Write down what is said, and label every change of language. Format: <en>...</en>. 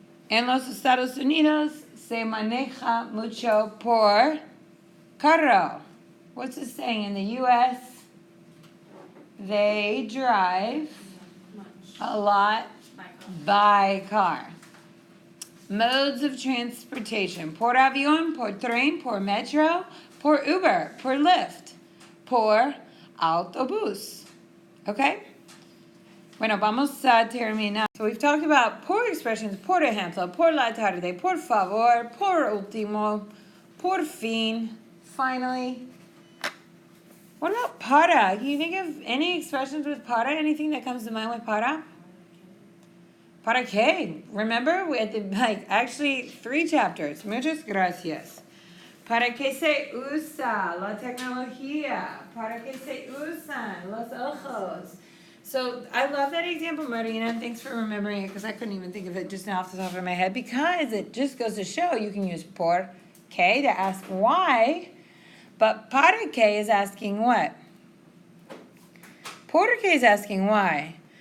<es>En los Estados Unidos se maneja mucho por carro.</es> <en>What's it saying? In the U.S., they drive a lot by car. Modes of transportation.</en> <es>Por avión, por tren, por metro, por Uber, por Lyft, por autobús.</es> <en>Okay?</en> <es>Bueno, vamos a terminar.</es> <en>So we've talked about por expressions, por ejemplo, por la tarde, por favor, por último, por fin, finally. What about para? Can you think of any expressions with para? Anything that comes to mind with para?</en> <es>¿Para qué?</es> <en>Remember, we had actually 3 chapters.</en> <es>Muchas gracias. ¿Para qué se usa la tecnología? ¿Para qué se usan los ojos?</es> <en>So I love that example, Marina. Thanks for remembering it because I couldn't even think of it just now off the top of my head because it just goes to show you can use por qué to ask why, but para qué is asking what? Por qué is asking why.</en>